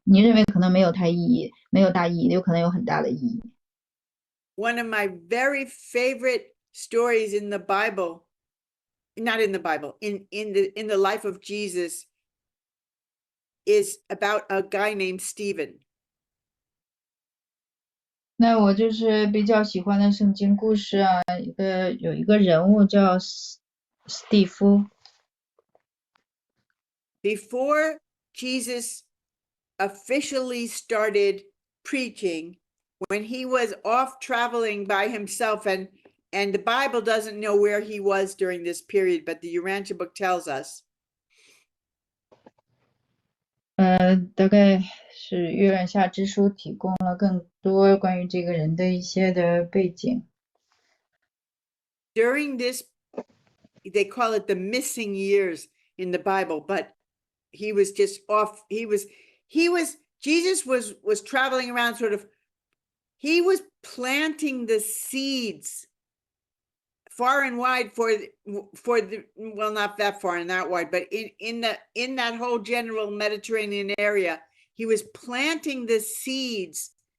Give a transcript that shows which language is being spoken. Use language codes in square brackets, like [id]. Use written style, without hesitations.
[zh] 你认为可能没有大意义，有可能有很大的意义。 [en] One of my very favorite stories in the Bible, not in the Bible, in the life of Jesus, is about a guy named Stephen. [zh] 那我就是比较喜欢的圣经故事啊，有一个人物叫史蒂夫。 [en] Before Jesus officially started preaching, when he was off traveling by himself, and the Bible doesn't know where he was during this period, but the Urantia book tells us. [zh] 大概是约翰夏之书提供了更多关于这个人的一些的背景。 [en] During this, they call it the missing years in the Bible, but he was just off. Jesus was traveling around he was planting the seeds far and wide for well, not that far and that wide, but in that whole general Mediterranean area, he was planting the seeds